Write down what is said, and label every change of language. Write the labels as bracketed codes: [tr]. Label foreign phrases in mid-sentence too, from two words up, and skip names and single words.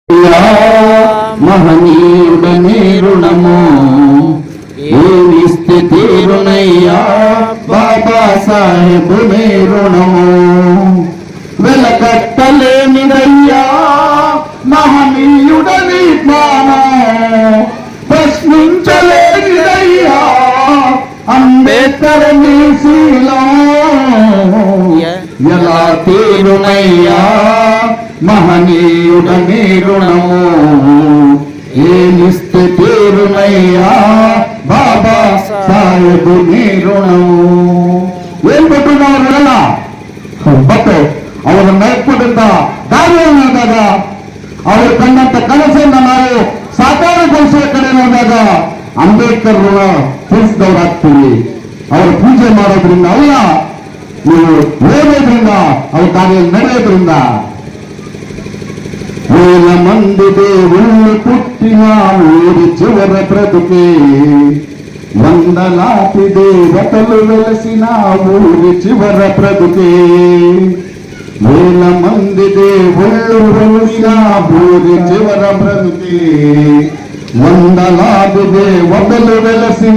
[te] మహనీయుడనే రుణము ఏమిస్తే తీరునయ్యా బాబా సాహెబునే రుణము వెలకట్టలేనిదయ్యా మహనీయుడని జ్ఞానం ప్రశ్నించలేనిదయ్యా అంబేద్కర్ నీ శీలం ఎలా తీరునయ్యా మహనీయుడని రుణము ఏమిస్తే తీరునయ్యా బాబా సాహెబుని రుణము [kn] ಏನ್ ಕೊಟ್ಟು ಅವರೆಲ್ಲ ಬಟ್ ಅವರ ನೈಪುಣ್ಯದ ದಾರಿಯನ್ನಾದಾಗ ಅವರು ಕಂಡಂತ ಕನಸನ್ನ ನಾವು ಸಾಕಾರಗೊಳಿಸುವ ಕಡೆ ನೋಡಿದಾಗ ಅಂಬೇಡ್ಕರ್ ಋಣ ತೀರಿಸಿದವರಾಗ್ತೀವಿ. ಅವರು ಪೂಜೆ ಮಾಡೋದ್ರಿಂದ ಅಲ್ಲ, ನೀವು ಓದೋದ್ರಿಂದ ಅವ್ರ ಕಾರ್ಯ ನಡೆಯೋದ್ರಿಂದ. [te] వేల మంది దేవుళ్ళు పుట్టిన ఊరి చివర బ్రతుకే వందలాది దేవతలు వెలసిన ఊరి చివర బ్రతుకే వేల మంది దేవుళ్ళు వెలిసిన ఊరి చివర బ్రతుకే వందలాది దేవతలు వెలసిన